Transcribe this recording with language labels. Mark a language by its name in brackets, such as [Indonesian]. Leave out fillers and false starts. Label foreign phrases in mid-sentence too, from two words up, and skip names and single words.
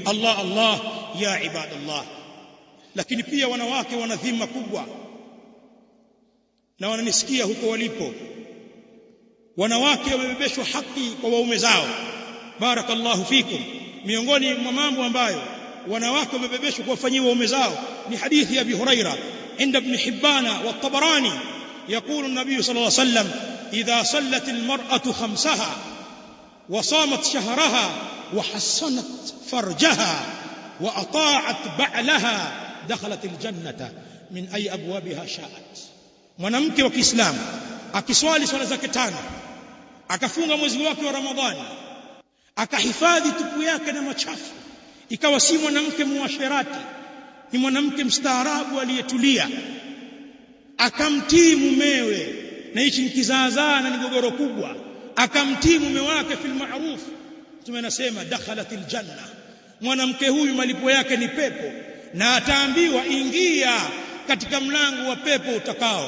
[Arabic] الله الله يا عباد الله. [Swahili] Lakini pia wanawake wana dhima kubwa, na wananisikia huko walipo. Wanawake wamebebeshwa haki kwa waume zao. [Arabic] بارك الله فيكم. [Swahili] Miongoni mwa mambo ambayo wanawake wamebebeshwa kuwafanyia waume zao ni hadithi ya Abi Huraira inda Ibn Hibbana wa Tabarani. [Arabic] يقول النبي صلى الله عليه وسلم: إذا صلت المرأة خمسها وصامت شهرها وحصنت فرجها وأطاعت بعلها دخلت الجنة من أي أبوابها شاءت. [Swahili] mwanamke wa Kiislamu akiswali swala zake 5, akafunga mwezi wake wa Ramadhani, akahifadhi tupu yake na machafu, ikawa si mwanamke muasherati, ni mwanamke mstaarabu aliyetulia, akamtii mumewe, na hichi ni kizaazaa na ni gogoro kubwa, akamtii mume wake [Arabic] في المعروف, [Swahili] tumenasema [Arabic] دخلت الجنة, [Swahili] mwanamke huyu malipo yake ni pepo, na ataambiwa ingia katika mlango wa pepo utakao.